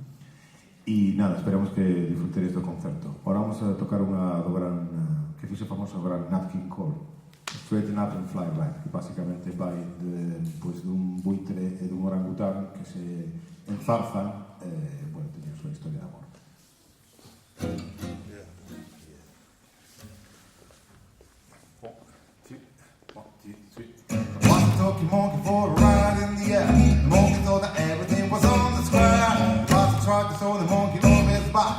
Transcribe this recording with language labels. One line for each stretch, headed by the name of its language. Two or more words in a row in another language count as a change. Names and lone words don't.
Galician: E nada, esperamos que disfruteres do concerto.
Spanish: Ahora vamos a tocar
Galician: unha do gran, que fixe famoso o gran Nat King Cole, Straighten Up and Fly Right, que basicamente vai dun buitre e dun orangután que se enzarzan, bueno, teñen a súa historia de amor.
English: One talking monkey for a ride in the air. The monkey thought that everything was on the square. But the truck saw the monkey on his back.